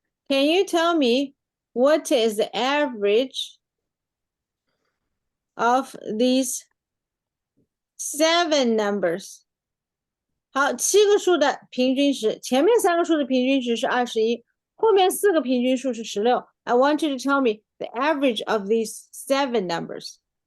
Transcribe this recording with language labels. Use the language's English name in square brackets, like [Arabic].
[English] Can you tell me what is the average of these 7 numbers? [Chinese] 好，7个数的平均值，前面3个数的平均值是21，后面4个平均数是16。 [English] I want you to tell me the average of these 7 numbers.